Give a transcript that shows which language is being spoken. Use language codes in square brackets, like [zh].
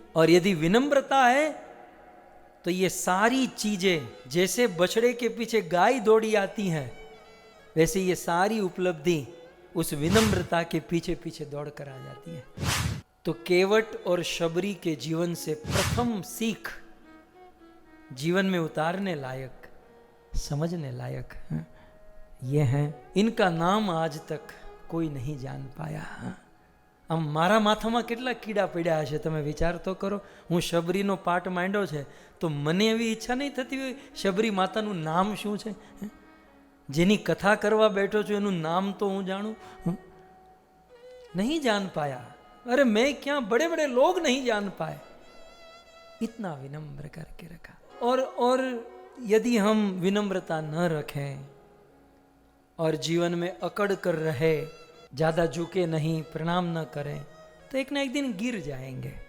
[hi] और यदि विनम्रता है तो ये सारी चीजें, जैसे बछड़े के पीछे गाय दौड़ी आती हैं, वैसे ये सारी उपलब्धि उस विनम्रता के पीछे पीछे दौड़ कर आ जाती है। तो केवट और शबरी के जीवन से प्रथम सीख, जीवन में उतारने लायक, समझने लायक ये है। इनका नाम आज तक कोई नहीं जान पाया। [gu] આમ મારા માથામાં કેટલા કીડા પડ્યા હશે, તમે વિચાર તો કરો। હું શબરીનો પાઠ માંડ્યો છે તો મને એવી ઈચ્છા નહીં થતી હોય શબરી માતાનું નામ શું છે? જેની કથા કરવા બેઠો છું એનું નામ તો હું જાણું, [hi] नहीं जान पाया। अरे मैं क्या, बड़े बड़े लोग नहीं जान पाए। इतना विनम्र करके रखा। और यदि हम विनम्रता न रखें और जीवन में अकड़ कर रहे, ज्यादा झुके नहीं, प्रणाम न करें, तो एक ना एक दिन गिर जाएंगे।